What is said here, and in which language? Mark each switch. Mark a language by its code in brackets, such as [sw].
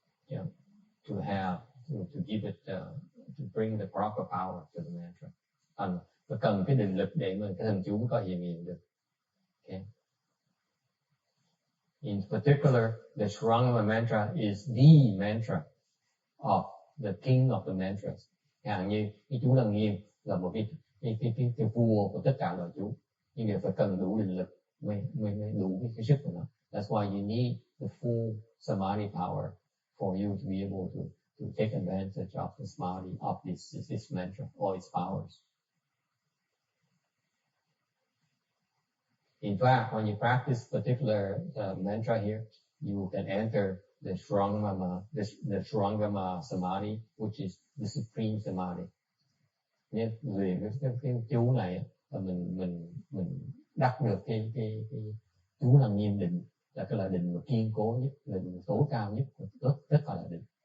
[en] Yeah, to give it to bring the proper power to the mantra. [vi] Và cần cái định lực để mà cái thần chú có hiệu nghiệm được. Okay. [en] In particular, the Shrangama mantra is the mantra of the king of the mantras. [vi] Chẳng như cái chú Lăng Nghiêm là một cái vua của tất cả loài chú, nhưng mà phải cần đủ định lực mới đủ cái sức của nó. [en] That's why you need the full samadhi power for you to be able to take advantage of the samadhi of this mantra, all its powers. In fact, when you practice particular mantra here, you can enter the Shrangama samadhi, which is the supreme samadhi. [vi] Nên về cái chú này là mình đắc được cái chú Lăng Nghiêm định là cái là định mà kiên cố nhất, là định tối cao nhất của tất cả là định.